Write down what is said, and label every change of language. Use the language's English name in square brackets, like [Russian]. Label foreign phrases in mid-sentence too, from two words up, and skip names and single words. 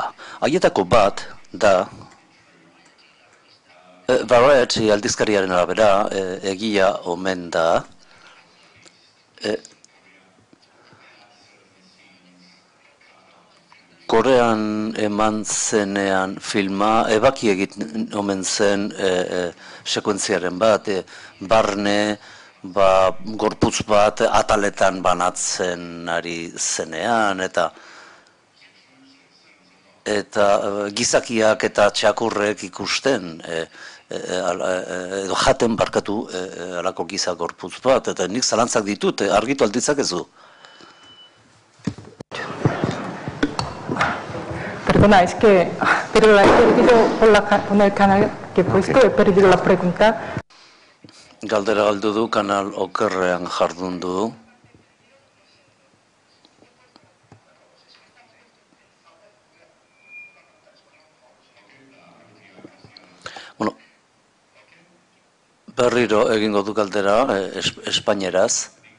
[Basque] Haietako bat da Variety aldizkariaren arabera egia omen da Korean eman zenean filma ebaki egiten omen zen sekuentziaren bat, barne gorputz bat ataletan banatzen ari zenean, eta gizakiak eta txakurrek ikusten edo jaten barkatu alako giza gorputz bat, eta nik zalantzak ditut, argitu alditzakezu. [Spanish] Perdona, es que pero la he perdido por el canal que he puesto, he perdido la pregunta. [Basque] Galdera galdu du, kanal okerrean jardun du. Bueno, berriro egingo du galdera espainieraz.